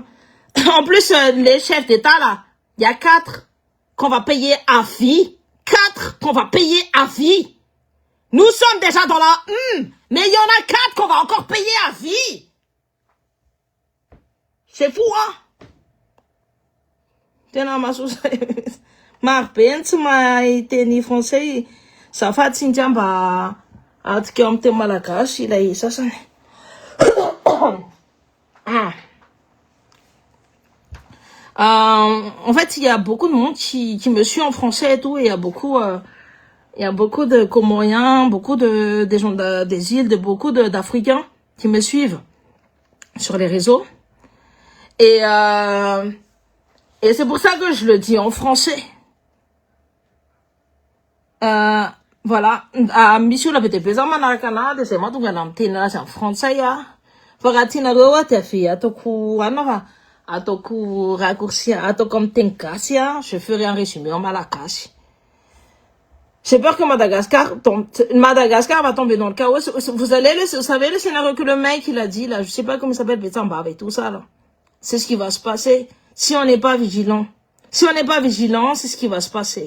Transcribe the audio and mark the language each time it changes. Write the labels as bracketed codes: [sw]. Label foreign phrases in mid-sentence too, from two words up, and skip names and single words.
[fr] En plus, les chefs d'État, là, il y a 4 qu'on va payer à vie. 4 qu'on va payer à vie. Nous sommes déjà dans la mais il y en a 4 qu'on va encore payer à vie. C'est fou, hein? [mg] Tena marpentsy maiteny français zafa tsy mba atika amin'ny teny malagasy ilay sasany. [fr] En fait, il y a beaucoup de monde qui me suit en français et tout, et il y a beaucoup de Comoriens, beaucoup des gens des îles, beaucoup d'Africains qui me suivent sur les réseaux. Et c'est pour ça que je le dis en français. Voilà. [mg] A misy olona be dia be zao manaraka anahy dia zay mahatonga na miteny azy amin'ny frantsay a. Fa raha tianareo a dia avy ataoko anona fa ataoko raccourci ataoko amin'ny teny gasy a, [fr] je ferai un résumé en malagasy. J'ai peur que Madagascar va tomber dans le chaos. Vous savez le scénario que le mec il a dit là, je sais pas comment il s'appelle, Betsambave et tout ça là. C'est ce qui va se passer si on n'est pas vigilant. Si on n'est pas vigilant, c'est ce qui va se passer.